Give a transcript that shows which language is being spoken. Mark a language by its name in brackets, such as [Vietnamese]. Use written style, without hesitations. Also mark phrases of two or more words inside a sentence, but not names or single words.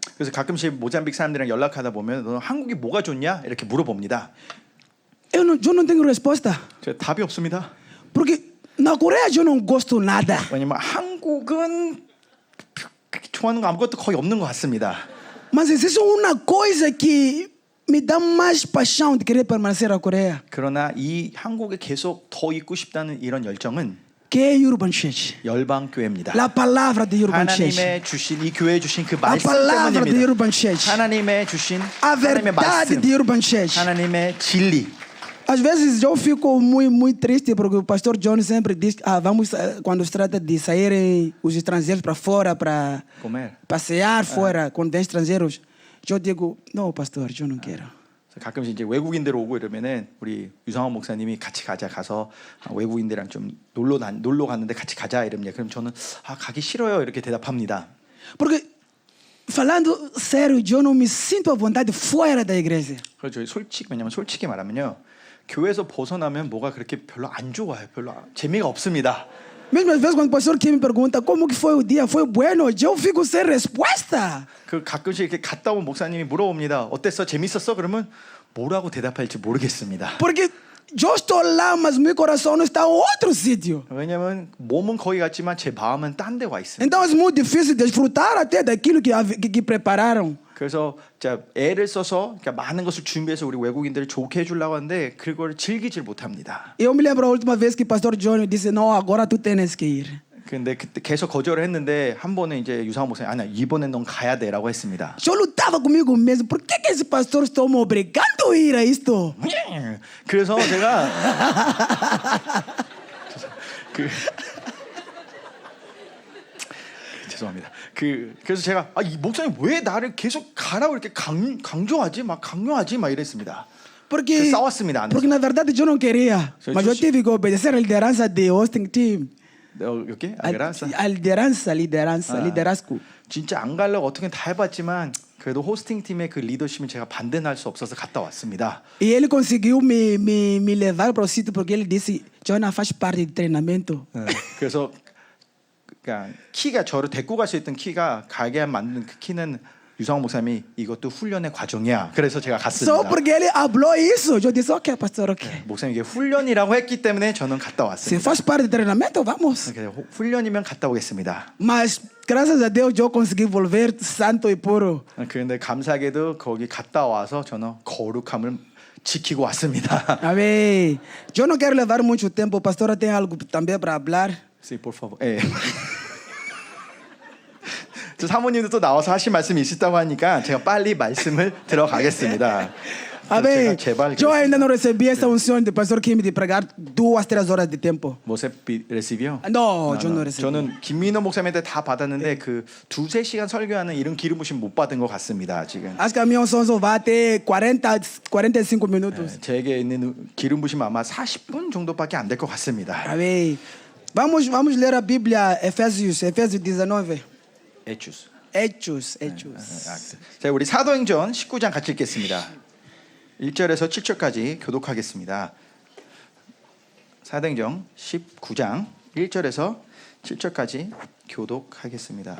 [Korean] 그래서 가끔씩 모잠비크 사람들이랑 연락하다 보면 너 한국이 뭐가 좋냐 이렇게 물어봅니다. [Portuguese] Eu não tenho resposta. [Korean] 제가 답이 없습니다. [Portuguese] Porque na Coreia eu não gosto nada. [Korean] 왜냐면 한국은 좋아하는 거 아무것도 거의 없는 것 같습니다. [Portuguese] Mas existe uma coisa que me dá mais paixão de querer permanecer na Coreia, [Korean] 그러나 이 한국에 계속 더 있고 싶다는 이런 열정은 [Portuguese] que é Urban Church. [Korean] 열방 교회입니다. [Portuguese] A palavra de Urban Church. [Korean] 하나님의 주신 이 교회에 주신 그 [Portuguese] A [Korean] 말씀 [Portuguese] palavra de [Korean] 때문입니다. [Portuguese] Urban Church. [Korean] 하나님의 주신 [Portuguese] A [Korean] 하나님의 [Portuguese] verdade [Korean] 말씀, [Portuguese] de Urban Church. [Korean] 하나님의 진리. [Portuguese] Às vezes eu fico muito triste porque o pastor John sempre diz vamos quando se trata de saírem os estrangeiros para fora para comer. passear fora quando vem estrangeiros. Eu digo, não, pastor, eu não quero. [Korean] 가끔씩 이제 외국인들 오고 이러면은 우리 유상원 목사님이 같이 가서 외국인들이랑 좀 놀러 갔는데 같이 가자 이러면 그럼 저는 가기 싫어요 이렇게 대답합니다. [Portuguese] Porque falando sério, eu não me sinto à vontade fora da igreja. [Korean] 그래서 왜냐면 솔직히 말하면요. 교회에서 벗어나면 뭐가 그렇게 별로 안 좋아요. 별로 재미가 없습니다. [Portuguese] Mesmo às vezes quando o pastor Kim me pergunta como que foi o dia, foi bueno, eu fico sem resposta. [Korean] 그 가끔씩 이렇게 갔다 온 목사님이 물어봅니다. 어땠어? 재밌었어? 그러면 뭐라고 대답할지 모르겠습니다. [Portuguese] Porque eu estou lá, mas meu coração não está em outro sítio. [Korean] 왜냐면 몸은 거기 갔지만 제 마음은 딴 데 와 있어요. [Portuguese] Então é muito difícil desfrutar até daquilo que prepararam. [Korean] 그래서 자 애를 써서 그러니까 많은 것을 준비해서 우리 외국인들을 좋게 해주려고 하는데 그걸 즐기질 못합니다. [Portuguese] Eu me lembro a última vez que o pastor John disse, não, agora tu tens que ir. [Korean] 근데 그때 계속 거절을 했는데 한 번은 이제 유상원 목사님 아니야 이번엔 넌 가야 돼라고 했습니다. [Portuguese] Eu lutava comigo mesmo. Por que esse pastor está me obrigando a ir a isto? [Korean] 그래서 제가 죄송합니다. 그래서 제가 이 목사님 왜 나를 계속 가라고 이렇게 강조하지 막 강요하지 막 이랬습니다. [Portuguese] Porque, [Korean] 싸웠습니다. 안에서. [Portuguese] porque na verdade eu não queria, Você mas eu justi- tive que obedecer a liderança de [English] hosting team. [Korean] 이렇게 아그라사. [Portuguese] A liderança. [Korean] 진짜 안 가려고 어떻게 다 해봤지만 그래도 호스팅 팀의 그 리더십은 제가 반대할 수 없어서 갔다 왔습니다. [Portuguese] E ele conseguiu me levar para o sítio porque ele disse: Jonah faz parte do treinamento. [Korean] 그래서 그러니까 키가 저를 데리고 갈 수 있던 키가 가게 만든 그 키는 유상호 목사님이 이것도 훈련의 과정이야. 그래서 제가 갔습니다. [Portuguese] Só porque ele falou isso, eu disse: Ok, pastor, ok. [Korean] 목사님 이게 훈련이라고 했기 때문에 저는 갔다 [Portuguese] Se [Korean] 왔습니다. [Portuguese] faz parte do treinamento, vamos. [Korean] 그래서 훈련이면 갔다 오겠습니다. [Portuguese] Mas graças a Deus eu consegui volver santo e puro. [Korean] 그런데 감사하게도 거기 갔다 와서 저는 거룩함을 지키고 왔습니다. [Portuguese] Amém. Eu não quero levar muito tempo, pastora tem algo também para falar. [Spanish] Sí, por favor. [Korean] 예. 저 사모님도 또 나와서 하실 말씀이 있었다고 하니까 제가 빨리 말씀을 들어가겠습니다. [Portuguese] Amém. [Korean] 제발 [Portuguese] Eu ainda não recebi essa unção do pastor Kim de pregar 2-3 horas de tempo. [Korean] 모세 레시비요? [Portuguese] Não, eu não recebi. [Korean] 저는 김민호 목사님한테 다 받았는데 그 2-3시간 설교하는 이런 기름 부심 못 받은 것 같습니다. 지금. [Portuguese] Acho que a minha unção só vai até 45 minutos. [Korean] 제게 있는 기름 부심 아마 40분 정도밖에 안 될 것 같습니다. [Portuguese] Amém. Vamos ler a Bíblia, Efésios 19. 에추스. [Spanish] Hechos. [Korean] 자, 우리 사도행전 19장 같이 읽겠습니다. 1절에서 7절까지 교독하겠습니다. 사도행전 19장 1절에서 7절까지 교독하겠습니다.